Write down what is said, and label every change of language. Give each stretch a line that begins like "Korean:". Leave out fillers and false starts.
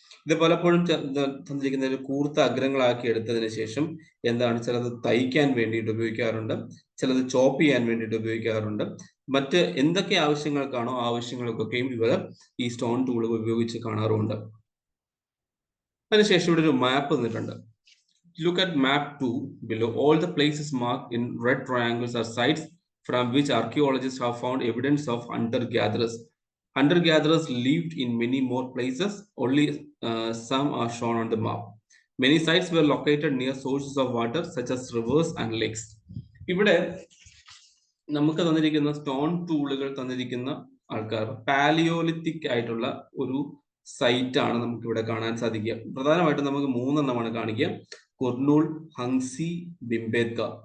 Malayalam: ഇത് പലപ്പോഴും തന്നിരിക്കുന്ന ഒരു കൂർത്ത അഗ്രങ്ങളാക്കി എടുത്തതിന് ശേഷം എന്താണ്, ചിലത് തയ്ക്കാൻ വേണ്ടിയിട്ട് ഉപയോഗിക്കാറുണ്ട്, ചിലത് ചോപ്പ് ചെയ്യാൻ വേണ്ടിയിട്ട് ഉപയോഗിക്കാറുണ്ട്. മറ്റ് എന്തൊക്കെ ആവശ്യങ്ങൾക്കാണോ ആവശ്യങ്ങൾക്കൊക്കെയും ഇവർ ഈ സ്റ്റോൺ ടൂളുകൾ ഉപയോഗിച്ച് കാണാറുമുണ്ട്. അതിനുശേഷം ഇവിടെ ഒരു മാപ്പ് തന്നിട്ടുണ്ട്.
English: Look at map 2 below. All the places marked in red triangles are sites from which archaeologists have found evidence of hunter-gatherers. Hunter-gatherers lived in many more places. Only some are shown on the map. Many sites were located near sources of water such as rivers and lakes.
Malayalam: ഇവിടെ നമുക്ക് തന്നിരിക്കുന്ന stone ടൂളുകൾ തന്നിരിക്കുന്ന ആൾക്കാർ Palaeolithic ആയിട്ടുള്ള ഒരു site ആണ് നമുക്ക് ഇവിടെ കാണാൻ സാധിക്കുക. പ്രധാനമായിട്ടും നമുക്ക് 3 എണ്ണമാണ് കാണിക്കുക. കുർണൂൾ, ഹങ്സി, ബിംബേദ്ക.